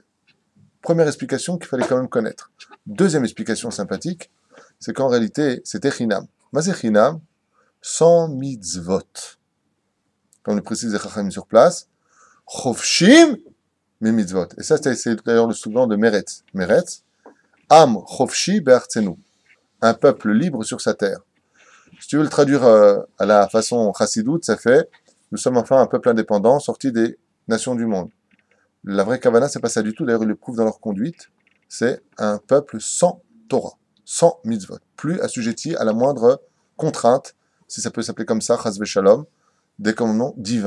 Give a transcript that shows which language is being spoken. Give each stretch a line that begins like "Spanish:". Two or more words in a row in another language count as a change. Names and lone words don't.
French: Première explication qu'il fallait quand même connaître. Deuxième explication sympathique, c'est qu'en réalité, c'était chinam. Mais c'est chinam sans mitzvot. Comme le précise les Chachamim sur place,
Hebrew: חופשים ממצוות.
French: Et ça, c'est d'ailleurs le slogan de Meretz.
Hebrew: מרצ, עם חופשי בארצנו.
French: Un peuple libre sur sa terre. Si tu veux le traduire à la façon chassidoute, ça fait nous sommes enfin un peuple indépendant sorti des nations du monde. La vraie Kavana, c'est pas ça du tout. D'ailleurs, ils le prouvent dans leur conduite. C'est un peuple sans Torah, sans mitzvot, plus assujetti à la moindre contrainte, si ça peut s'appeler comme ça,
Hebrew: חס ושלום,
French: des commandements divins.